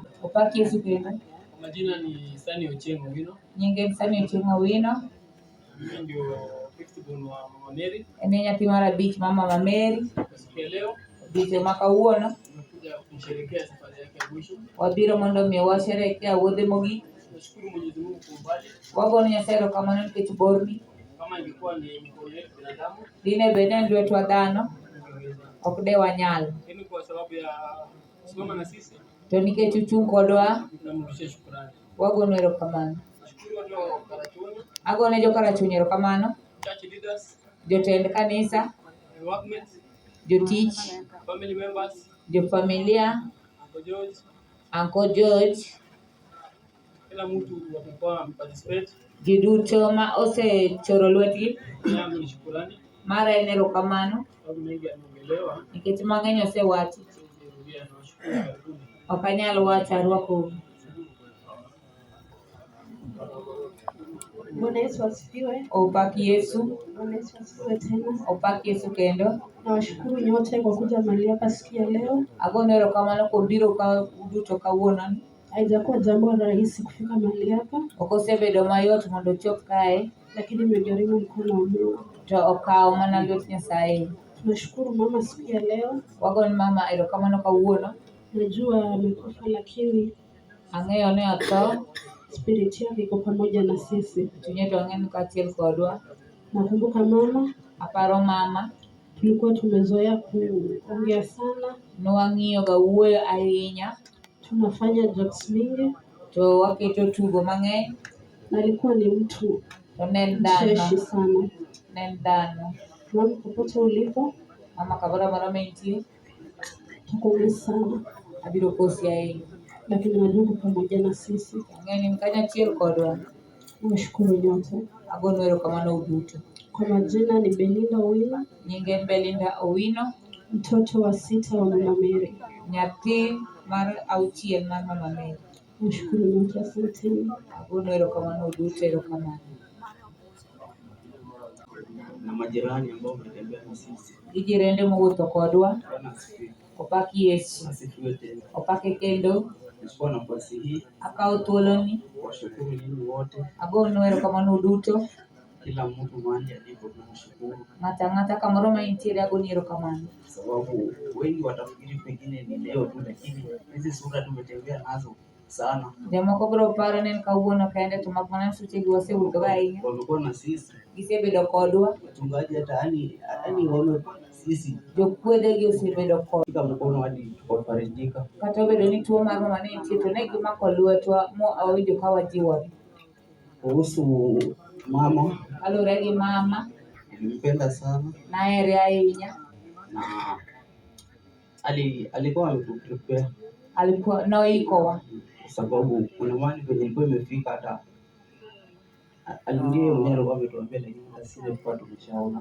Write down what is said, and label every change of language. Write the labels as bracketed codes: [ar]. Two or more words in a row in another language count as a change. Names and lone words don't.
[luo] Opak Yesu kendo. [sw] Majina ni Sani Ochieng Owino. [luo] Nyinge en Sani Ochieng Owino. [sw] Mimi ndio [en] fifth born [sw] wa Mama Mary. [luo] En nyathi mar abich ma Mama Mary. [sw] Siku ya leo [luo] Odiochieng' ma kawuono [sw] tumekuja kusherehekea safari yake ya mwisho. [luo] wabiro mondo mi washerehekea wuodhe mogik. [sw] Tunashukuru Mwenyezi Mungu kwa umbali. [luo] Wagoyo Nyasaye erokamano nikech borni. [sw] Kama ingekuwa ni mikono yetu binadamu, [luo] Dine bed en lwetwa dhano ok de wanyal. [sw] lakini kwa sababu ya kusimama na sisi [luo] To nikech uchung' kodwa [sw] tunamrudishia shukrani. [luo] wagonu erokamano. [sw] Nashukuru watu Karachuni, [luo] Agone jokarachunyi erokamano, [en] church leaders, [luo] jotend kanisa, [en] workmates, [luo] jotich, [en] family members, [luo] jofamilia, [en] Uncle George, [luo] Uncle George, [sw] kila mtu wamekuwa participate. [luo] ji duto ma osechoro lwetgi. [sw] Yangu ni shukrani. [luo] Mara en erokamano [sw] Sababu mengi yameongelewa. [luo] nikech mang'eny osewachi. [sw] Sirudia na washukuru karibuni. [luo] Ok anyal wacho arwako. [sw] Bwana Yesu asifiwe. [luo] Opak Yesu. [sw] Bwana Yesu asifiwe tena. [luo] Opak Yesu kendo. [sw] Nawashukuru nyote kwa kuja mahali hapa siku ya leo. [luo] Agono erokamano kuom biro ka uduto kawuono. [sw] Haijakuwa jambo rahisi kufika mahali hapa, [luo] Ok osebedo mayot mondo ochop kae, [sw] lakini imegharimu mkono wa Mungu. [luo] to okawo mana lwet Nyasaye. [sw] Tunashukuru mama siku ya leo. [luo] Wago ni mama erokamano kawuono. [sw] Najua amekufa lakini [luo] Ang'eyo ni otho, [sw] spirit yake iko pamoja na sisi. [luo] chunye to ang'e ni kaachiel kodwa. [sw] Nakumbuka mama, [luo] Aparo mama, [sw] tulikuwa tumezoea kuongea sana, [luo] nwang'iyoga wuoyo ahinya, [sw] tunafanya jokes mingi, [luo] to waketo tugo mang'eny, [sw] na alikuwa ni mtu [luo] to ne en [sw] mcheshi [luo] dhano, [sw] sana. [luo] ne en dhano. [sw] Mama, popote ulipo, [luo] Mama kamoro amora ma intie, [sw] tukuombe sana, [luo] abiro kosi ahinya. [sw] lakini najua uko pamoja na sisi. [luo] Ang'eyo ni in kanyachiel kodwa. [sw] Nawashukuru nyote. [luo] Agonu erokamano uduto. [sw] Kwa majina ni Belinda Owino, [luo] Nyinge en Belinda Owino, [sw] mtoto wa 6 wa Mama Mary. [luo] nyathi mar 6 mar Mama Mary. [sw] Nashukuru nyote, asanteni. [luo] Agonu erokamano uduto, erokamano. [sw] Na majirani ambao wametembea na sisi. [luo] Gi jirende mowuotho kodwa. [sw] Bwana asifiwe. [luo] Opak Yesu. [sw] Asifiwe tena. [luo] Opake kendo. [sw] Nachukua nafasi hii [luo] Akawo thuoloni. [sw] kuwashukuru nyinyi wote [luo] Agonu erokamano uduto. [sw] kila mtu mahali alipo tunamshukuru, [luo] ng'ata kamoro ma intiere agoni erokamano. [sw] sababu wengi watafikiri pengine ni leo tu, lakini hizi sura tumetembea nazo sana. [luo] Jomoko biro paro ni en kawuono kende, to mak mana sechegi wasewuothoga ahinya. [sw] Wamekuwa na sisi [luo] Gisebedo kodwa, [sw] wachungaji, hata yani wame sisi [luo] jokwedhegi osebedo kodwa. [sw] fika mkono hadi tukafarijika. [luo] Kata obedo ni tuo mar mama ne nitie, to ne gimako lwetwa mo awinjo ka wajiwore. [sw] Kuhusu mama, [luo] Kaluwore gi mama, [sw] nilimpenda sana [luo] nahere ahinya. [sw] na alikuwa ametuprepare [luo] Noikowa, [sw] kwa sababu kuna mahali penye ilikuwa imefika, hata ndiye mwenyewe alikuwa ametuambia, lakini sisi tulikuwa tumeshaona.